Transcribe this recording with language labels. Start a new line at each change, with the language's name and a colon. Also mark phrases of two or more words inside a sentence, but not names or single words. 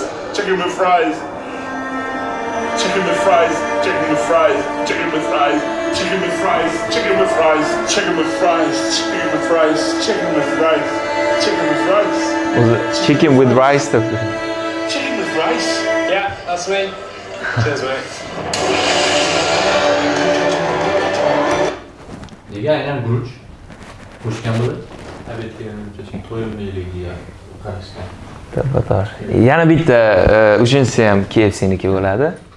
English: Chicken with fries. Chicken with fries. Chicken with fries. Chicken with fries. Chicken with fries. Chicken with fries. Chicken with fries. Chicken with fries. Chicken with rice. Chicken with rice.
Uzbek: O'zi
English: chicken with rice
Uzbek: deb.
English: Chicken with rice. Yeah, that's me. Cheers, mate.
Uzbek: Nega aynan guruch qo'shgan bo'ladi? Obed kelganimcha to'yimliligiga qarashgan. To'g'ri. Yana bitta uchinchisi ham KFC'niki bo'ladi.